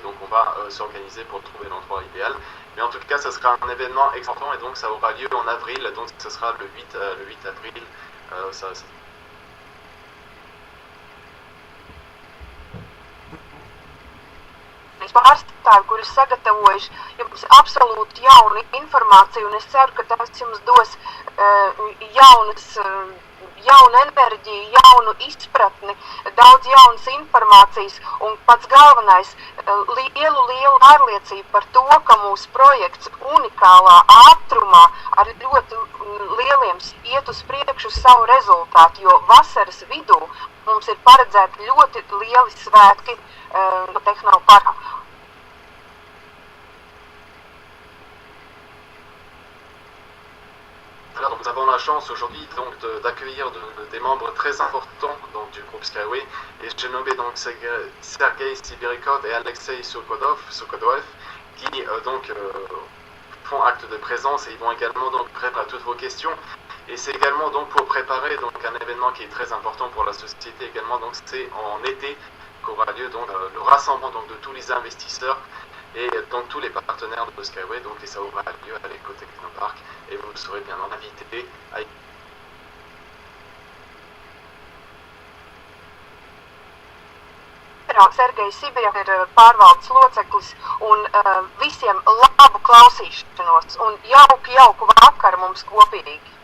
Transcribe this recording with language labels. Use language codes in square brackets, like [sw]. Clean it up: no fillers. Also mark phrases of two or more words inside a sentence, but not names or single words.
[fr] Donc on va s'organiser pour trouver l'endroit idéal, mais en tout cas ça sera un événement excitant et donc ça aura lieu en avril, donc ce sera le 8 avril. [lv] Pārstāvi, kuri sagatavojuši jums absolūti jaunu informāciju, un es ceru, ka tas jums dos jaunu enerģiju, jaunu izpratni, daudz jaunas informācijas, un pats galvenais lielu pārliecību par to, ka mūsu projekts unikālā ātrumā ar ļoti lieliem iet uz priekšu savu rezultātu, jo vasaras vidū mums ir paredzēti ļoti lieli svētki Tehnoparkā. [fr] Alors, nous avons la chance aujourd'hui donc d'accueillir des membres très importants donc, du groupe Skyway, et j'ai nommé donc Sergei Sibirikov et Alexei Sokodov qui font acte de présence, et ils vont également donc répondre à toutes vos questions. Et c'est également donc pour préparer donc un événement qui est très important pour la société également, donc c'est en été qu'aura lieu donc le rassemblement donc de tous les investisseurs et donc tous les partenaires de Skyway, donc et ça aura lieu à l'Éco-Technopark, et vous serez bien invité à Sergejs Sibirjevs [lv] ir pārvaldes loceklis, un visiem labu klausīšanos un jauku vakaru mums kopīgi.